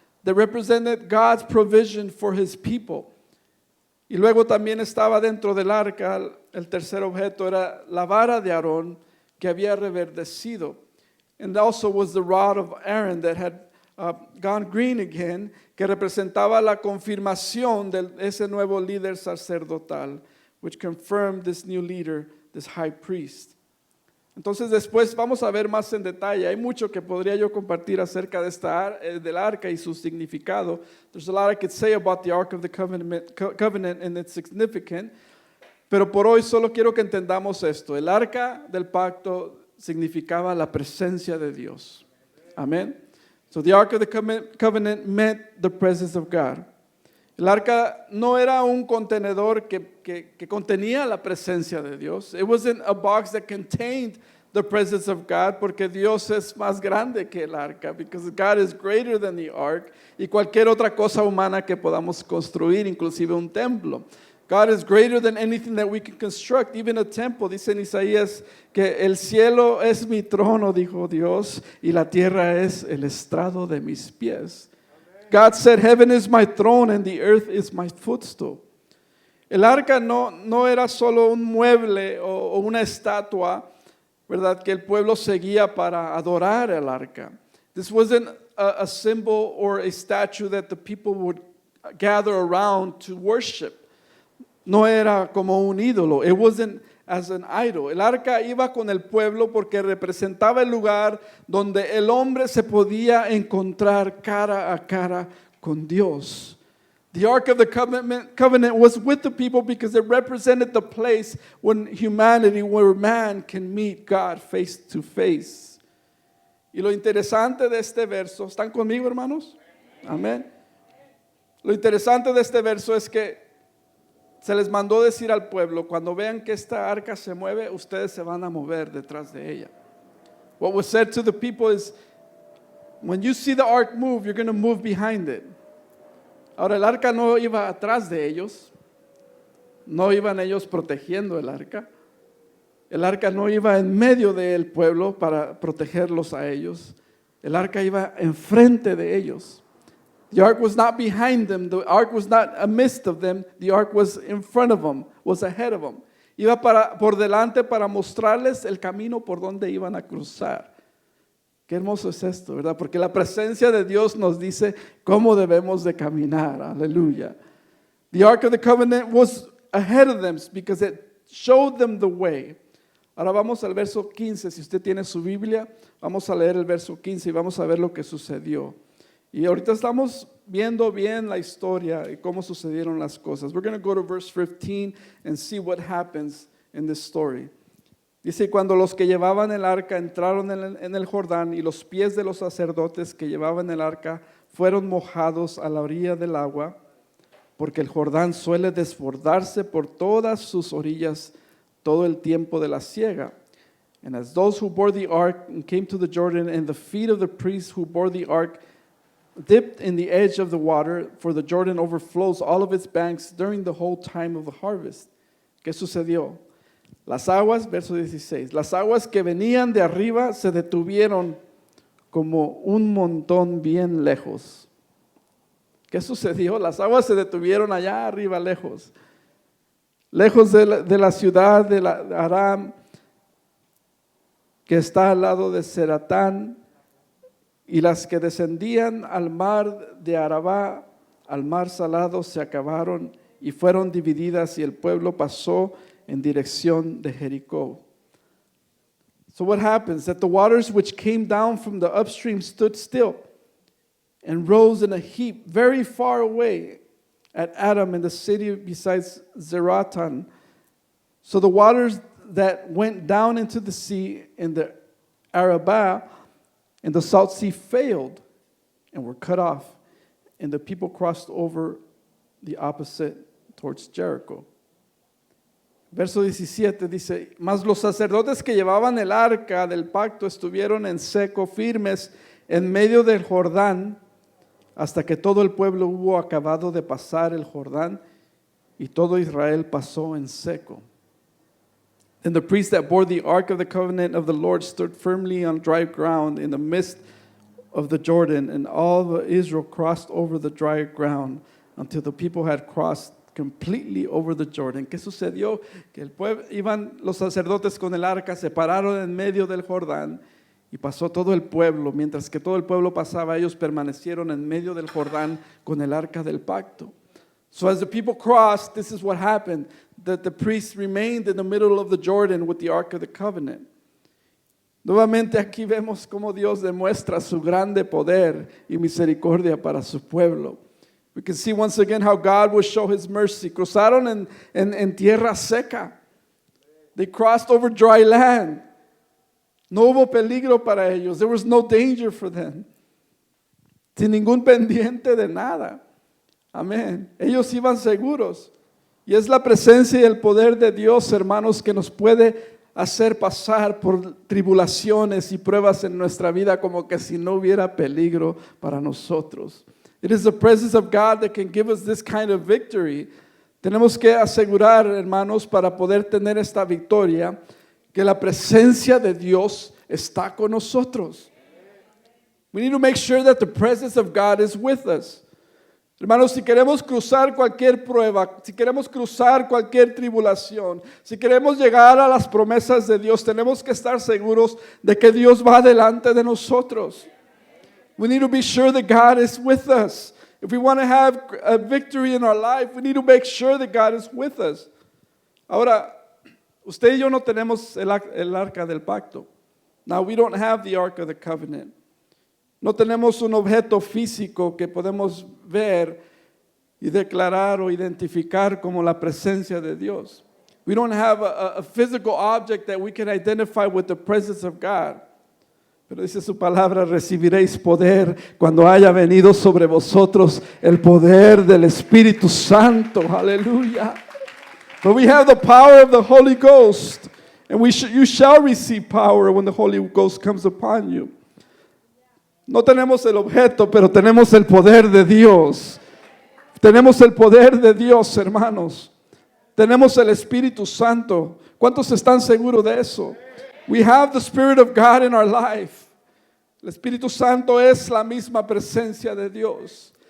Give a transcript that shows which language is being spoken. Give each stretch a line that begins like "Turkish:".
English: That represented God's provision for his people.
Spanish: Y luego también estaba dentro del arca, el tercer objeto era la vara de Aarón que había reverdecido.
English: And also was the rod of Aaron that had gone green again,
Spanish: que representaba la confirmación de ese nuevo líder sacerdotal,
English: which confirmed this new leader, this high priest.
Spanish: Entonces después vamos a ver más en detalle. Hay mucho que podría yo compartir acerca de del arca y su significado.
English: There's a lot I could say about the Ark of the Covenant and its significance.
Spanish: Pero por hoy solo quiero que entendamos esto. El arca del pacto significaba la presencia de Dios. Amén.
English: So the Ark of the Covenant meant the presence of God.
Spanish: El arca no era un contenedor que contenía la presencia de Dios.
English: It wasn't a box that contained the presence of God,
Spanish: porque Dios es más grande que el arca,
English: because God is greater than the ark
Spanish: y cualquier otra cosa humana que podamos construir, inclusive un templo.
English: God is greater than anything that we can construct, even a temple.
Spanish: Dice en Isaías que el cielo es mi trono, dijo Dios, y la tierra es el estrado de mis pies.
English: God said, heaven is my throne and the earth is my footstool.
Spanish: El arca no era solo un mueble o una estatua, ¿verdad? Que el pueblo seguía para adorar el arca.
English: This wasn't a symbol or a statue that the people would gather around to worship.
Spanish: No era como un ídolo.
English: It wasn't as an idol.
Spanish: El arca iba con el pueblo porque representaba el lugar donde el hombre se podía encontrar cara a cara con Dios.
English: The Ark of the Covenant was with the people because it represented the place where man can meet God face to face.
Spanish: Y lo interesante de este verso, ¿están conmigo, hermanos? Amén. Lo interesante de este verso es que se les mandó decir al pueblo, cuando vean que esta arca se mueve, ustedes se van a mover detrás de ella.
English: What was said to the people is, when you see the ark move, you're going to move behind it.
Spanish: Ahora, el arca no iba atrás de ellos, no iban ellos protegiendo el arca. El arca no iba en medio del pueblo para protegerlos a ellos. El arca iba enfrente de ellos.
English: The ark was not behind them. The ark was not amidst of them. The ark was in front of them, was ahead of them.
Spanish: Iba por delante para mostrarles el camino por donde iban a cruzar. Qué hermoso es esto, ¿verdad? Porque la presencia de Dios nos dice cómo debemos de caminar. Aleluya.
English: The ark of the covenant was ahead of them because it showed them the way.
Spanish: Ahora vamos al verso 15. Si usted tiene su Biblia, vamos a leer el verso 15 y vamos a ver lo que sucedió. Y ahorita estamos viendo bien la historia y cómo sucedieron las cosas.
English: We're going to go to verse 15 and see what happens in this story.
Spanish: Dice, cuando los que llevaban el arca entraron en el Jordán y los pies de los sacerdotes que llevaban el arca fueron mojados a la orilla del agua, porque el Jordán suele desbordarse por todas sus orillas todo el tiempo de la siega.
English: And as those who bore the ark came to the Jordan, and the feet of the priests who bore the ark dipped in the edge of the water, for the Jordan overflows all of its banks during the whole time of the harvest.
Spanish: ¿Qué sucedió? Las aguas, verso 16, las aguas que venían de arriba se detuvieron como un montón bien lejos. ¿Qué sucedió? Las aguas se detuvieron allá arriba lejos. Lejos de la ciudad de Aram, que está al lado de Zeratán, y las que descendían al mar de Arabá, al mar salado, se acabaron y fueron divididas, y el pueblo pasó en dirección de Jericó.
English: So what happens? That the waters which came down from the upstream stood still and rose in a heap very far away at Adam in the city besides Zeratan. So the waters that went down into the sea in the Arabah and the Salt Sea failed and were cut off, and the people crossed over the opposite towards Jericho.
Spanish: Verso 17 dice, mas los sacerdotes que llevaban el arca del pacto estuvieron en seco, firmes en medio del Jordán, hasta que todo el pueblo hubo acabado de pasar el Jordán, y todo Israel pasó en seco.
English: Then the priests that bore the ark of the covenant of the Lord stood firmly on dry ground in the midst of the Jordan, and all Israel crossed over the dry ground until the people had crossed completely over the Jordan.
Spanish: ¿Qué sucedió? Que el pueblo, iban los sacerdotes con el arca, se pararon en medio del Jordán y pasó todo el pueblo. Mientras que todo el pueblo pasaba, ellos permanecieron en medio del Jordán con el arca del pacto.
English: So as the people crossed, this is what happened. That the priests remained in the middle of the Jordan with the ark of the covenant.
Spanish: Nuevamente aquí vemos cómo Dios demuestra su grande poder y misericordia para su pueblo.
English: We can see once again how God will show His mercy.
Spanish: Cruzaron en tierra seca.
English: They crossed over dry land.
Spanish: No hubo peligro para ellos.
English: There was no danger for them.
Spanish: Sin ningún pendiente de nada. Amén. Ellos iban seguros. Y es la presencia y el poder de Dios, hermanos, que nos puede hacer pasar por tribulaciones y pruebas en nuestra vida como que si no hubiera peligro para nosotros.
English: It is the presence of God that can give us this kind of victory.
Spanish: Tenemos que asegurar, hermanos, para poder tener esta victoria, que la presencia de Dios está con nosotros.
English: We need to make sure that the presence of God is with us.
Spanish: Hermanos, si queremos cruzar cualquier prueba, si queremos cruzar cualquier tribulación, si queremos llegar a las promesas de Dios, tenemos que estar seguros de que Dios va delante de nosotros.
English: We need to be sure that God is with us. If we want to have a victory in our life, we need to make sure that God is with us.
Spanish: Ahora, usted y yo no tenemos el arca del pacto.
English: Now, we don't have the ark of the covenant.
Spanish: No tenemos un objeto físico que podemos ver y declarar o identificar como la presencia de Dios.
English: We don't have a physical object that we can identify with the presence of God.
Spanish: Pero dice su palabra, recibiréis poder cuando haya venido sobre vosotros el poder del Espíritu Santo. Aleluya.
English: But we have the power of the Holy Ghost. And you shall receive power when the Holy Ghost comes upon you.
Spanish: No tenemos el objeto, pero tenemos el poder de Dios. Tenemos el poder de Dios, hermanos. Tenemos el Espíritu Santo. ¿Cuántos están seguros de eso?
English: We have the Spirit of God in our life.
Spanish: El Espíritu Santo es la misma presencia de Dios.